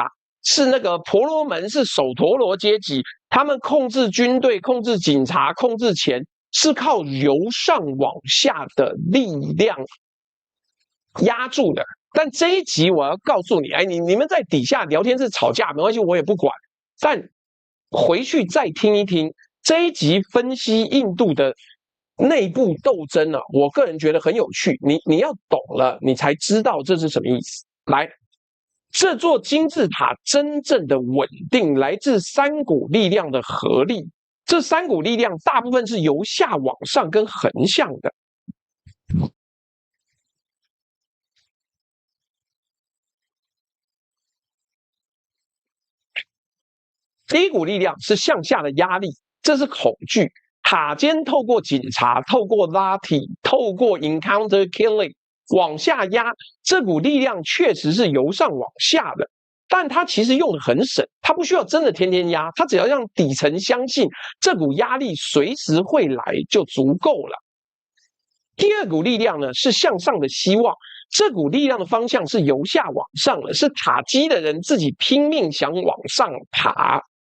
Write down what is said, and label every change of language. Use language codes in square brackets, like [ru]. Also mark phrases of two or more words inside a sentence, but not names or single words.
[zh] 是那個婆羅門，是首陀羅階級，他們控制軍隊、控制警察、控制錢，是靠由上往下的力量壓住的。但這一集我要告訴你，哎，你們在底下聊天室吵架沒關係，我也不管。但回去再聽一聽這一集分析印度的內部鬥爭啊，我個人覺得很有趣。你要懂了，你才知道這是什麼意思。來。這座金字塔真正的穩定來自3股力量的合力，這3股力量大部分是由下往上跟橫向的。第一股力量是向下的壓力，這是恐懼。塔尖透過警察、透過拉提、透過 [en] encounter killing。 [zh] 往下壓，這股力量確實是由上往下的，但它其實用得很省，它不需要真的天天壓，它只要讓底層相信這股壓力隨時會來就足夠了。第2股力量呢，是向上的希望，這股力量的方向是由下往上的，是塔基的人自己拼命想往上爬。